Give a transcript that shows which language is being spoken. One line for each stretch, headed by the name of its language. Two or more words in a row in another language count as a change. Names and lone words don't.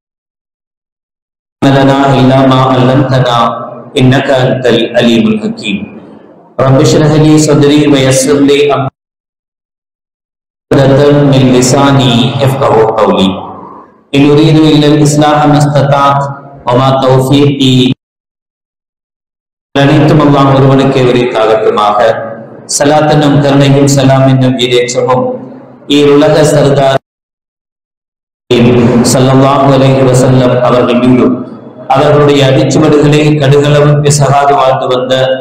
Arabic: لنا إلا ما علمتنا إنك أنت العليم الحكيم. رب اشرح لي صدري ويسر لي أمري من لساني يفقهوا قولي. إن أريد إلا الإصلاح ما استطعت وما توفيقي
Tamil: அனைத்தும் அல்லாஹ் ஒருவனுக்கே உரித்தாகட்டுமாக. சலாத்தனும் கருணையும் சலாம் என்னும் ஈரேற்றமும் ஈருலக சர்தார்
Arabic: صلى الله عليه وسلم
Tamil: அவர்கள் மீதும் அவர்களுடைய அடிச்சுவடுகளை கடுகளவும் பிசகாது வாழ்ந்து வந்த